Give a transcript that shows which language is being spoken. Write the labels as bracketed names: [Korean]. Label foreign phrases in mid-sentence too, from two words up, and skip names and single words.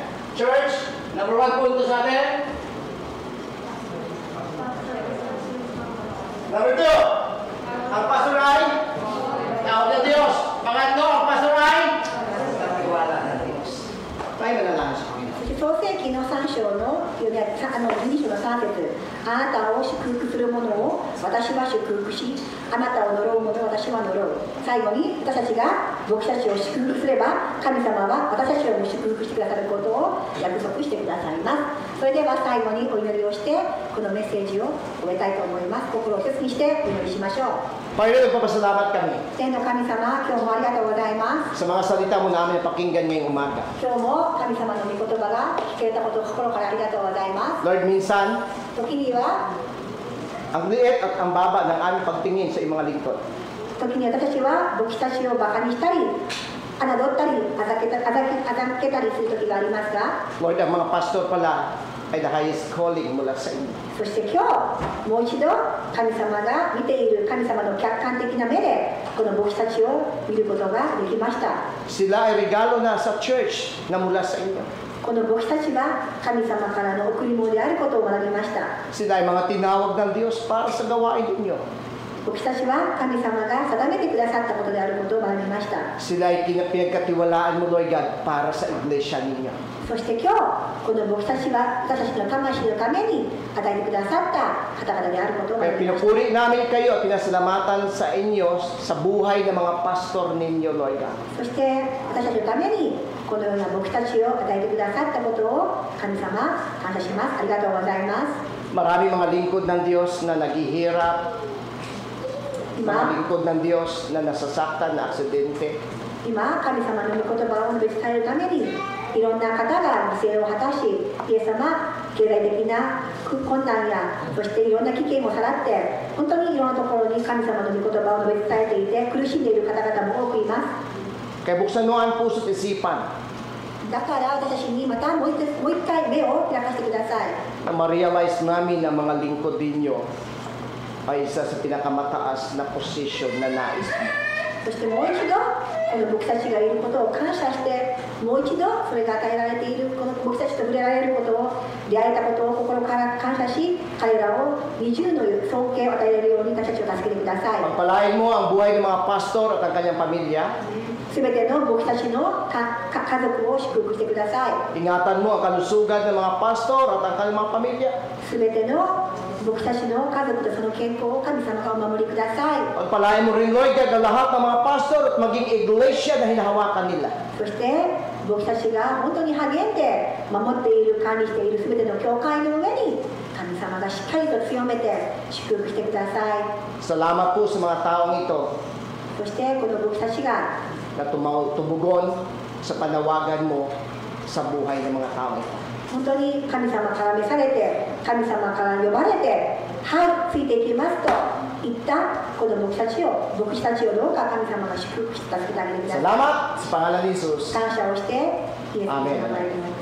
[Filipino] Church, number 1 punto sa atin. Number 2, ang pastor ay tawag ng Diyos. Pangatlo, ang pastor ay nagtiwala ng Diyos. Tayo manalangin sa Panginoon. [Japanese] 創世記の3章の2章の3節、あなたを祝福する者を私は祝福し、あなたを呪う者を私は呪う。最後に私たちが牧師たちを祝福すれば、神様は私たちを祝福してくださることを約束してくださいます。それでは最後にお祈りをして、このメッセージを終えたいと思います。心を一つにしてお祈りしましょう。 [Filipino] Panginoon, nagpapasalamat kami [Japanese] 天の神様、今日もありがとうございます。 [Filipino] sa mga salita mo namin pakinggan ngayong umaga. [Japanese] 今日も神様の御言葉が聞けたことを心からありがとうございます。 [Filipino] Lord, minsan, [Japanese] 時には [Filipino] ang liit at ang baba ng aming pagtingin sa iyong mga lingkod. [Japanese] 時に私たちは牧師たちをバカにしたり、侮ったり、あざけたりする時がありますが、 [Filipino] Lord, ang mga pastor pala ay [English] the highest calling [Filipino] mula sa inyo. [Japanese] そして今日、もう一度神様が見ている神様の客観的な目で、この牧師たちを見ることができました。 [Filipino] Sila ay regalo na sa church na mula sa inyo. [Japanese] この牧師たちは神様からの贈り物であることを学びました。 [Filipino] Sila ay mga tinawag ng Diyos para sa gawain ninyo. [Japanese] 牧師たちは神様が定めてくださったことであることを学びました。 [Filipino] Sila ay pinagkatiwalaan mo, Lord God, para sa iglesia ninyo. [Japanese] そして今日、この牧師たちは私たちの魂のために与えてくださった方々であることを [Filipino] Kaya [Japanese] 学びました。 [Filipino] pinupuri namin kayo at pinasalamatan sa inyo sa buhay ng mga pastor ninyo, Lord God. [Japanese] そして私たちのためにこのような牧師たちを与えてくださったことを神様感謝します。ありがとうございます。 [Filipino] Maraming mga lingkod ng Diyos na naghihirap, mga [Japanese] 今、 [Filipino] lingkod ng Diyos na nasasaktan, na aksidente. [Japanese] 今神様の御言葉を述べ伝えるためにいろんな方が犠牲を果たし、イエス様、経済的な困難やそしていろんな危険をさらって本当にいろんなところに神様の御言葉を述べ伝えていて苦しんでいる方々も多くいます。 [Filipino] Kaya buksan mo ang puso't isipan [Japanese] だから私たちにまたもう一回目を開かせてください。 [Filipino] na ma-realize namin na mga lingkod ninyo ay isa sa pinakamataas na posisyon na nais. [Japanese] そしてもう一度この僕たちがいることを感謝して、もう一度それが与えられているこの僕たちと触れられることを、出会えたことを心から感謝し、彼らを二重の尊敬を与えられるように私たちを助けてください。 [Filipino] Pagpalain mo ang buhay ng mga pastor at ang kanyang pamilya. [Japanese] すべての僕たちの家族を祝福してください。 [Filipino] Ingatan mo ang kalusugan ng mga pastor at ang kanyang mga pamilya. [Japanese] すべての僕たちの家族とその健康を神様がお守りください。 [Filipino] Pagpalain mo rin, Lord, ang lahat ng mga pastor at maging iglesia na hinahawakan nila. [Japanese] そして僕たちが本当に励んで守っている、管理しているすべての教会の上に神様がしっかりと強めて祝福してください。 [Filipino] Salamat po sa mga taong ito [Japanese] そしてこの僕たちが [Filipino] na tumugon sa panawagan mo sa buhay ng mga tao ito. [Japanese] 本当に神様から召されて、神様から呼ばれて、はい、ついていきますと言ったこの僕たちをどうか神様が祝福して助けてあげてください。 [Filipino] Salamat sa pangalan ni Jesus. [Japanese] 感謝をしてイエス様の名 [Filipino] Amen. [Japanese] 前によって